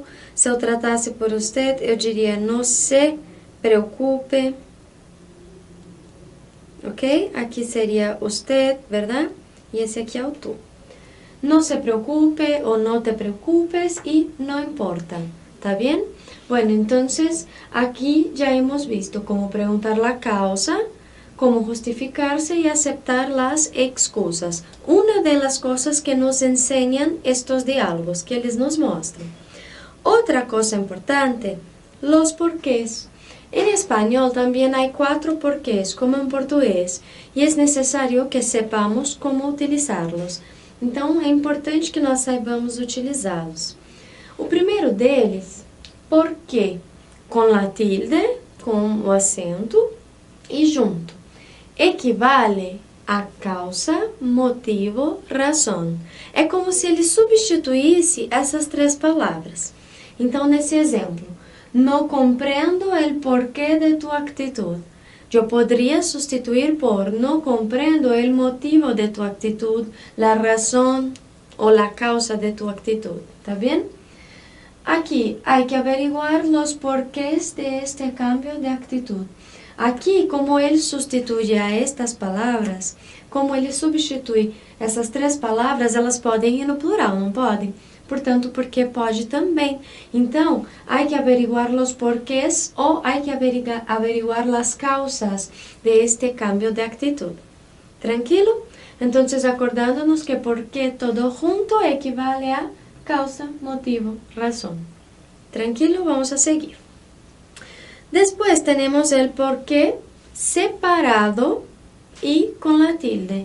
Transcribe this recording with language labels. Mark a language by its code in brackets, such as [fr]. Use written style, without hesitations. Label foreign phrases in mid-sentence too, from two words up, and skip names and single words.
[pt] Se eu tratasse por você, eu diria não se preocupe. Ok? Aqui seria usted, verdade? E esse aqui é o tu. Não se preocupe ou não te preocupes e não importa. ¿Tá bem? [es] Bueno, entonces aquí ya hemos visto cómo preguntar la causa, cómo justificarse y aceptar las excusas. Una de las cosas que nos enseñan estos diálogos, que les nos muestran. Otra cosa importante, los porqués. En español también hay 4 porqués, como en portugués, y es necesario que sepamos cómo utilizarlos. [pt] Então, é importante que nós saibamos utilizá-los. O primeiro deles, porquê, com la tilde, com o acento e junto. Equivale a causa, motivo, razão. É como se ele substituísse essas 3 palavras. Então, nesse exemplo, não compreendo o porquê de [es] tu actitud. [pt] Eu poderia substituir por não compreendo o motivo de [es] tu actitud, [pt] a razão ou a causa de [es] tu actitud. [pt] ¿Tá bem? Aqui, há que averiguar os porquês [es] de este cambio de actitud. [pt] Aqui, como ele substitui a estas palavras, como ele substitui essas 3 palavras, elas podem ir no plural, não podem? Portanto, porque pode também. Então, há que averiguar os porquês ou há que averiguar as causas [es] de este cambio de actitud. [pt] Tranquilo? Então, acordando-nos que porquê todo junto equivale a causa, motivo, razão. Tranquilo? [es] Vamos a seguir. [pt] Depois temos o porquê separado e com a tilde.